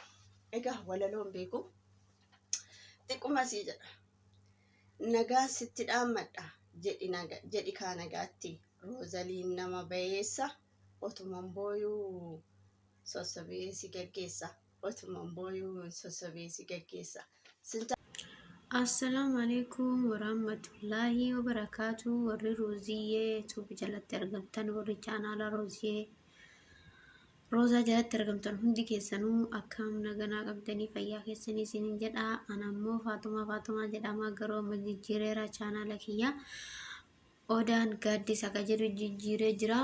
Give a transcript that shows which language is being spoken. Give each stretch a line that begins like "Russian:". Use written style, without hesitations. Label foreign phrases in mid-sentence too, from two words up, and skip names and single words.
Oromo: Egaa walaloon beeku xiqquma sii jedha. Nagaan sitti dhaammadha jedhi kaa nagaatti. Rozaliin nama bayeessa otuman booyuu sossobee si gaggeessa. Otuman booyuu sossobee si gaggeessa. Assalamu alaikum warahmatullahi wabarakatuh. Warri Roziyyee Tuub jalatti argamtan warri chaanaala Rozaa jalatti argamtan hundi keessanuu akkam naganaa qabdanii fayyaa keessanii isiniin jedha. Anammoo Faatumaa jedhama. Garuu amma jijjiireera chaanaala kiyya. Odaan gaaddisa akka jedhu jijjiiree jira.